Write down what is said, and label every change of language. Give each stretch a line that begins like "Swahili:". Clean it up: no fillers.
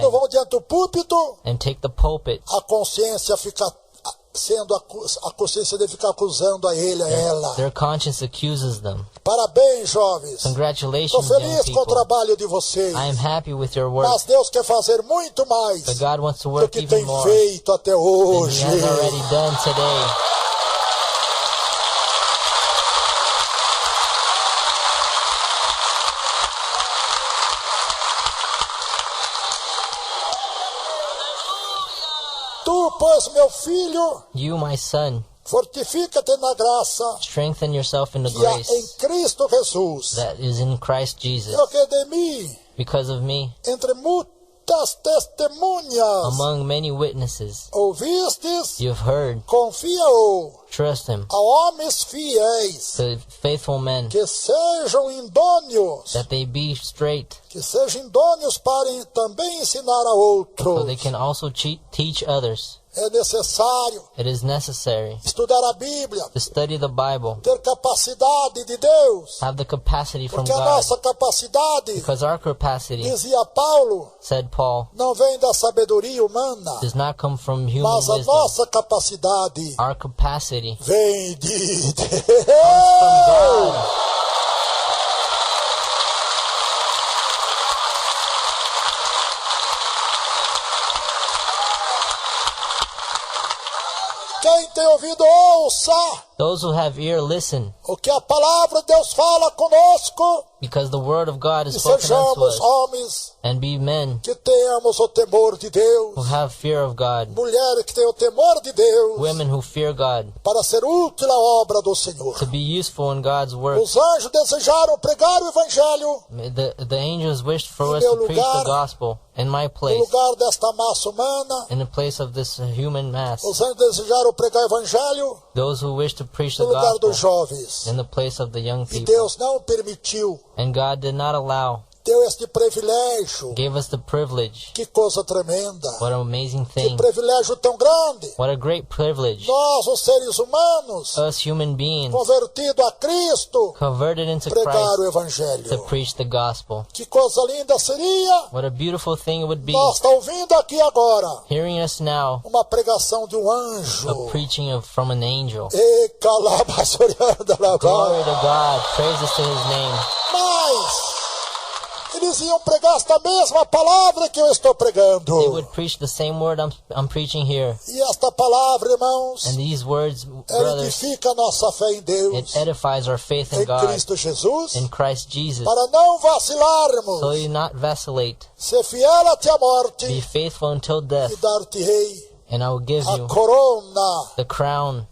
Portuguese: quando vão diante do púlpito,
English: and take the pulpit,
Portuguese: a consciência fica sendo a consciência de ficar acusando a ele, a ela.
English: their conscience accuses them.
Portuguese: Parabéns, jovens. Estou
English: Congratulations, young
Portuguese: feliz com o
English: people.
Portuguese: trabalho de vocês.
English: I am happy with your work,
Portuguese: Mas Deus quer fazer muito mais
English: but God wants to do work
Portuguese: que
English: even
Portuguese: tem
English: more
Portuguese: feito até
English: than He
Portuguese: hoje.
English: has already done today.
Portuguese: Tu, pois, meu filho,
English: You, my son,
Portuguese: fortifica-te na graça
English: strengthen yourself in the
Portuguese: que há em
English: grace
Portuguese: Cristo Jesus.
English: that is in Christ Jesus.
Portuguese: Porque de mim,
English: Because of me,
Portuguese: entre muitas testemunhas,
English: among many witnesses,
Portuguese: ouvistes,
English: you have heard,
Portuguese: confia-o
English: trust Him,
Portuguese: a homens fiéis,
English: to faithful men,
Portuguese: que sejam idôneos,
English: that they be straight,
Portuguese: que sejam idôneos para também ensinar a
English: so
Portuguese: outros.
English: they can also teach others.
Portuguese: É necessário
English: It is necessary
Portuguese: estudar a Bíblia,
English: to study the Bible,
Portuguese: ter capacidade de Deus,
English: have the capacity from
Portuguese: porque a
English: God,
Portuguese: nossa capacidade,
English: because our capacity,
Portuguese: dizia Paulo,
English: said Paul,
Portuguese: não vem da sabedoria humana,
English: does not come from human
Portuguese: mas a
English: wisdom.
Portuguese: nossa capacidade
English: Our capacity
Portuguese: vem de
English: from
Portuguese: Deus.
English: God.
Portuguese: Quem tem ouvido, ouça
English: Those who have ear, listen,
Portuguese: o que a palavra de Deus fala conosco,
English: because the word of God is
Portuguese: e
English: spoken unto
Portuguese: sejamos
English: us,
Portuguese: homens
English: and be men
Portuguese: que tenhamos o temor de Deus,
English: who have fear of God,
Portuguese: mulheres que têm o temor de Deus,
English: women who fear God,
Portuguese: para ser útil à obra do Senhor.
English: to be useful in God's work.
Portuguese: Os anjos desejaram pregar o Evangelho
English: The angels wished for us
Portuguese: meu
English: to preach
Portuguese: lugar,
English: the gospel in my
Portuguese: no
English: place,
Portuguese: lugar desta massa humana.
English: in the place of this human mass.
Portuguese: Os anjos desejaram pregar o Evangelho
English: Those who wish to preach the
Portuguese: no lugar
English: gospel
Portuguese: dos jovens.
English: in the place of the young
Portuguese: E
English: people.
Portuguese: Deus não permitiu,
English: And God did not allow,
Portuguese: deu este privilégio.
English: gave us the privilege.
Portuguese: Que coisa tremenda.
English: What an amazing
Portuguese: Que
English: thing.
Portuguese: privilégio tão grande.
English: What a great privilege.
Portuguese: Nós, os seres humanos,
English: Us human beings
Portuguese: convertidos a Cristo,
English: converted into
Portuguese: pregar o
English: Christ to
Portuguese: Evangelho.
English: preach the gospel.
Portuguese: Que coisa linda seria
English: What a beautiful thing it would be,
Portuguese: nós estar ouvindo aqui agora
English: hearing us now,
Portuguese: uma pregação de um
English: a
Portuguese: anjo.
English: preaching from an angel. E calabasorianda Glory to God. Praises to His name.
Portuguese: Mas Eles iam pregar esta mesma palavra que eu estou pregando.
English: They would preach the same word I'm preaching here.
Portuguese: E esta palavra, irmãos,
English: And these words,
Portuguese: ela
English: brothers,
Portuguese: edifica a nossa fé em Deus,
English: it edifies our faith in
Portuguese: em
English: God,
Portuguese: Cristo Jesus,
English: in Christ Jesus,
Portuguese: para não
English: so
Portuguese: vacilarmos,
English: you not vacillate.
Portuguese: ser fiel até a
English: Be
Portuguese: morte
English: faithful until
Portuguese: e
English: death,
Portuguese: dar-te-ei
English: and I will give
Portuguese: a
English: you
Portuguese: corona
English: the crown